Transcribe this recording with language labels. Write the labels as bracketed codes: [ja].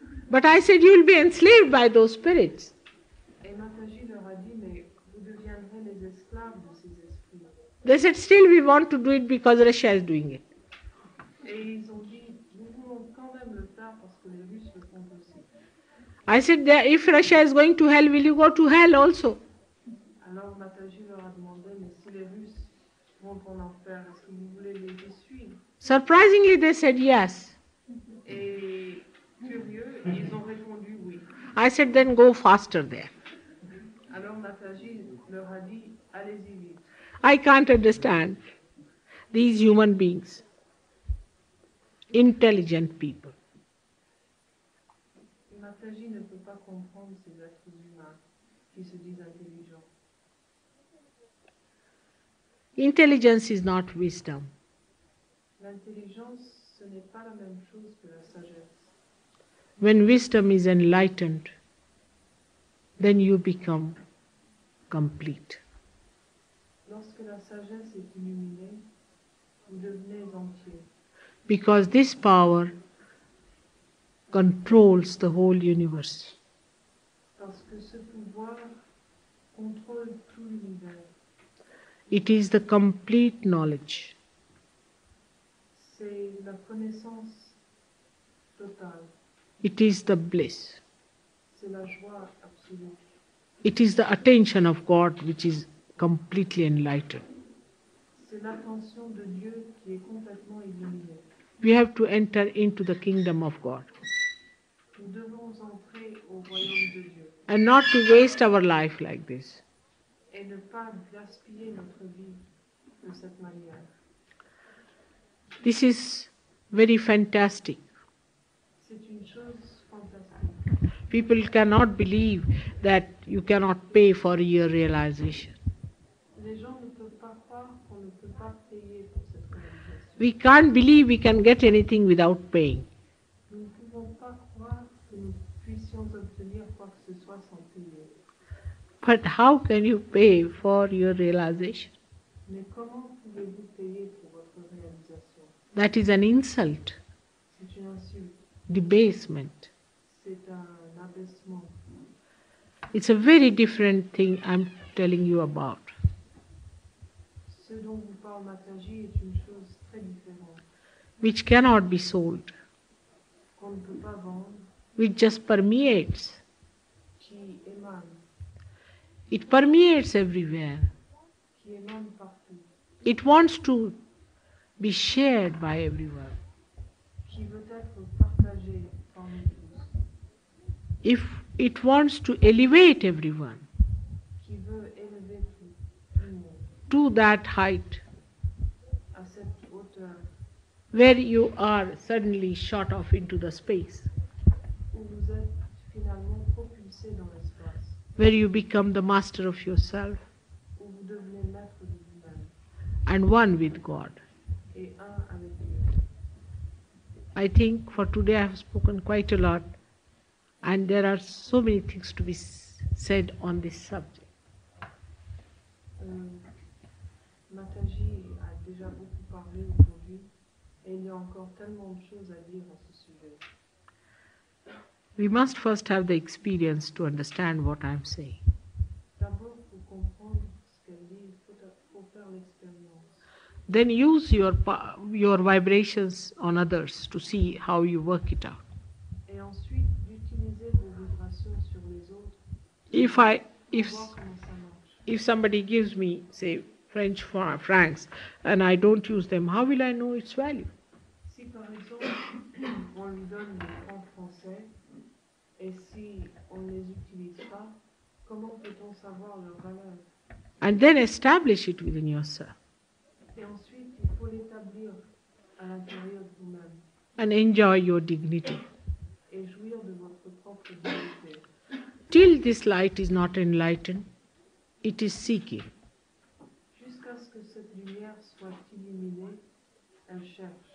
[en] But I said, you will be enslaved by those spirits. [fr] Et Mataji leur a dit, mais vous deviendrez les esclaves de ces esprits. [en] They said, still we want to do it because Russia is doing it. [fr] Et ils ont dit, nous voulons quand même le faire parce que les Russes le font aussi. [en] I said, if Russia is going to hell, will you go to hell also? [fr] Alors Mataji leur a demandé, mais si les Russes vont en enfer, est-ce que vous voulez les y suivre? [en] Surprisingly, they said yes. [fr] Et curieux, ils ont répondu oui. [en] I said, then go faster there. [fr] Alors Mataji leur a dit, allez-y vite. [en] I can't understand these human beings, intelligent people. [fr] Mataji ne peut pas comprendre ces êtres humains qui se disent intelligents. [en] Intelligence is not wisdom. [fr] L'intelligence, ce n'est pas la même chose que la sagesse. [en] When wisdom is enlightened, then you become complete. [fr] Lorsque la sagesse est illuminée, vous devenez entier. [en] Because this power controls the whole universe. [fr] Parce que ce pouvoir contrôle tout l'univers. [en] It is the complete knowledge. [fr] C'est la connaissance totale. [en] It is the bliss. [fr] C'est la joie absolue. [en] It is the attention of God which is completely enlightened. [fr] C'est l'attention de Dieu qui est complètement illuminée. [en] We have to enter into the kingdom of God. [fr] Nous devons entrer au de Dieu [en] and not to waste our life like this. [fr] et ne pas gaspiller notre vie de cette manière. [en] This is very fantastic. [fr] C'est une chose fantastique. [en] People cannot believe that you cannot pay for your realization. [fr] Les gens ne peuvent pas croire qu'on ne peut pas payer pour cette réalisation. [en] We can't believe we can get anything without paying. [fr] Nous ne pouvons pas croire que nous puissions obtenir quoi que ce soit sans payer. [en] But how can you pay for your realization? [fr] Mais comment pouvez-vous payer pour votre réalisation? [en] That is an insult, [fr] C'est une insulte, [en] debasement. [fr] c'est un abaissement. [en] It's a very different thing I'm telling you about. [fr] Ce dont vous parle Mataji est une chose très différente, [en] Which cannot be sold, [fr] qu'on ne peut pas vendre, [en] which just permeates. [fr] qui émane, [en] It permeates everywhere. [fr] qui émane partout, [en] It wants to be shared by everyone. [fr] qui veut être partagé par nous tous, [en] If it wants to elevate everyone [fr] qui veut élever tout le monde [en] to that height [fr] à cette hauteur [en] where you are suddenly shot off into the space, [fr] où vous êtes finalement propulsé dans l'espace, [en] where you become the master of yourself [fr] où vous devenez maître de vous-même [en] and one with God. [fr] et un avec Dieu. [en] I think for today I have spoken quite a lot, and there are so many things to be said on this subject. [fr] Mataji a déjà beaucoup parlé aujourd'hui et il y a encore tellement de choses à dire à ce sujet. [en] We must first have the experience to understand what I am saying. [fr] D'abord, pour comprendre ce qu'elle dit, il faut faire l'expérience. [en] Then use your vibrations on others to see how you work it out. [fr] Et ensuite, d'utiliser vos vibrations sur les autres [en] If [fr] pour voir comment ça marche. [en] if somebody gives me, say, French francs, and I don't use them, how will I know its value? [fr] Si par exemple, on lui donne des francs français et si on ne les utilise pas, comment peut-on savoir leur valeur? [en] And then establish it within yourself [fr] Et ensuite, il faut l'établir à l'intérieur de vous-même [en] and enjoy your dignity. [fr] et jouir de votre propre dignité. [en] Till this light is not enlightened, it is seeking. [fr] Jusqu'à ce que cette lumière soit illuminée, elle cherche.